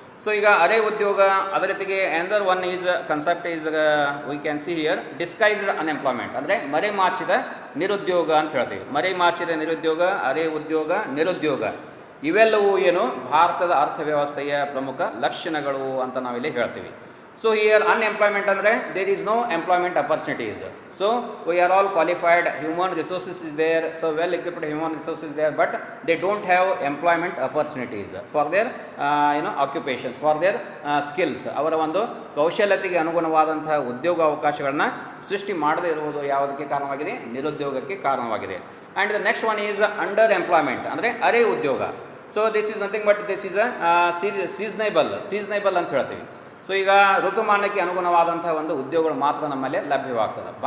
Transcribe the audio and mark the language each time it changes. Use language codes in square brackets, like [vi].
[en] ಸೊ [kn] ಈಗ ಅರೆ ಉದ್ಯೋಗ, ಅದರ ಜೊತೆಗೆ [en] another one is concept is we can see here disguised unemployment, [kn] ಅಂದರೆ ಮರೆಮಾಚಿದ ನಿರುದ್ಯೋಗ ಅಂತ ಹೇಳ್ತೀವಿ. ಮರೆಮಾಚಿದ ನಿರುದ್ಯೋಗ, ಅರೆ ಉದ್ಯೋಗ, ನಿರುದ್ಯೋಗ ಇವೆಲ್ಲವೂ ಏನು ಭಾರತದ ಅರ್ಥವ್ಯವಸ್ಥೆಯ ಪ್ರಮುಖ ಲಕ್ಷಣಗಳು ಅಂತ ನಾವಿಲ್ಲಿ ಹೇಳ್ತೀವಿ. [en] So here unemployment ಅಂದರೆ there is no employment opportunities. So we are all qualified, human resources is there, so well equipped human resources is there, but they don't have employment opportunities for their occupations, for their skills. [kn] ಅವರ ಒಂದು ಕೌಶಲ್ಯತೆಗೆ ಅನುಗುಣವಾದಂತಹ ಉದ್ಯೋಗ ಅವಕಾಶಗಳನ್ನ ಸೃಷ್ಟಿ ಮಾಡದೇ ಇರುವುದು ಯಾವುದಕ್ಕೆ ಕಾರಣವಾಗಿದೆ? ನಿರುದ್ಯೋಗಕ್ಕೆ ಕಾರಣವಾಗಿದೆ. [en] and the next one is underemployment, [kn] ಅಂದರೆ ಅರೆ ಉದ್ಯೋಗ. [en] so this is nothing but this is seasonable [kn] ಅಂತ ಹೇಳ್ತೀವಿ. ಸೊ ಈಗ ಋತುಮಾನಕ್ಕೆ ಅನುಗುಣವಾದಂಥ ಒಂದು ಉದ್ಯೋಗಗಳು ಮಾತ್ರ ನಮ್ಮಲ್ಲಿ ಲಭ್ಯವಾಗ್ತದೆ.